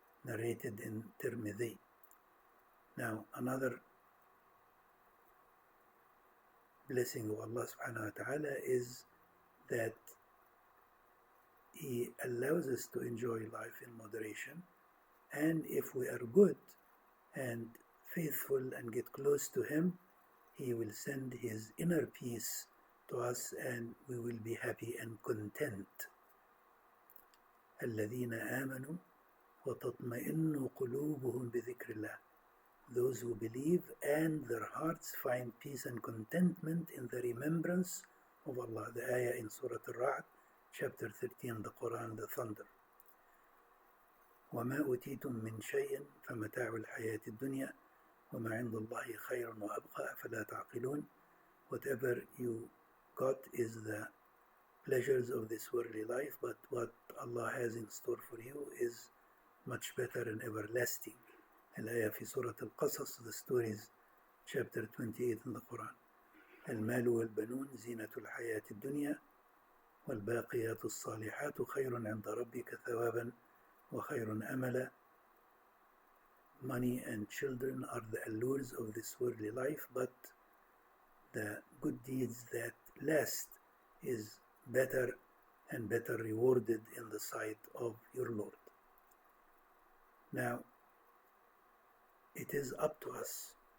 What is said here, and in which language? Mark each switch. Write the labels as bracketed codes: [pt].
[en] Narrated in Tirmidhi. Now, another blessing of Allah subhanahu wa ta'ala is that He allows us to enjoy life in moderation, and if we are good and faithful and get close to Him, He will send His inner peace to us and we will be happy and content. [ar] الذين آمنوا وتطمئن قلوبهم بذكر الله. [en] Those who believe and their hearts find peace and contentment in the remembrance of Allah. The ayah in Surah Al-Ra'd, chapter 13, the Quran, the thunder. [ar] وَمَا أُوتِيتُم مِّن شَيْءٍ فَمَتَاعُ الْحَيَاةِ الدُّنْيَا وَمَا عِندَ اللَّهِ خَيْرٌ وَأَبْقَىٰ أَفَلَا تَعْقِلُونَ. [en] Whatever you got is the pleasures of this worldly life, but what Allah has in store for you is much better and everlasting. [ar] Al-ayah fi Surah [en] Al-Qasas, the stories, chapter 28 in the Quran. [ar] المال والبنون زينة الحياة الدنيا والباقيات الصالحات خير عند ربك ثوابا وخير أملا. [en] Money and children are the allures of this worldly life, but the good deeds that last is better and better rewarded in the sight of your Lord. Now, it is up to us.